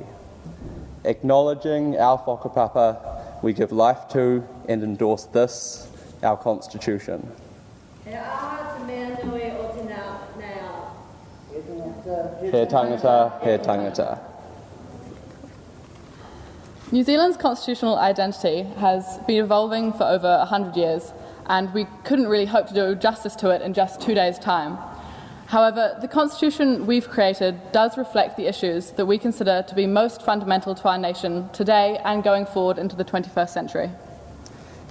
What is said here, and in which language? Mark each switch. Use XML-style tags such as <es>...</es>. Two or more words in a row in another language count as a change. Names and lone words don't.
<en>Acknowledging our whakapapa, we give life to and endorse this, our Constitution.</en> <mi>He tangata, he tangata.</mi> <en>New Zealand's constitutional identity has been evolving for over 100 years, and we couldn't really hope to do justice to it in just 2 days' time. However, the constitution we've created does reflect the issues that we consider to be most fundamental to our nation today and going forward into the 21st century.</en>